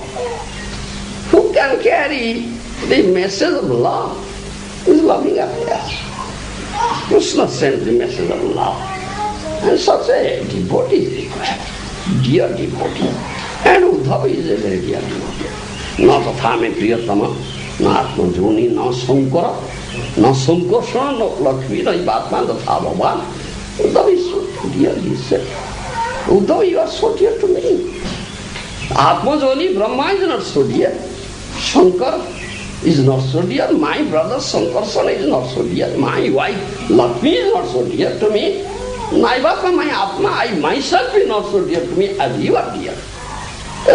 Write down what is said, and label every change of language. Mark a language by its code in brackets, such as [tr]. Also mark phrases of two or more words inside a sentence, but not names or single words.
[en] Who can carry the message of love? His loving affair. Krishna sent the message of love. And such a devotee is required. Dear devotee. And Uddhava is a very dear devotee. [sa] Na tathame priyatama, na atmajoni, na sankara, na sankarsana, na lakshmi, na ivatman, tatha bhavan. [en] Uddhava is so dear, he said. Uddhava, you are so dear to me. Atmajoni, Brahma is not so dear. Shankar is not so dear. My brother Sankarsana is not so dear. My wife Lakshmi is not so dear to me. Naivaka, my Atma, I myself is not so dear to me as you are dear.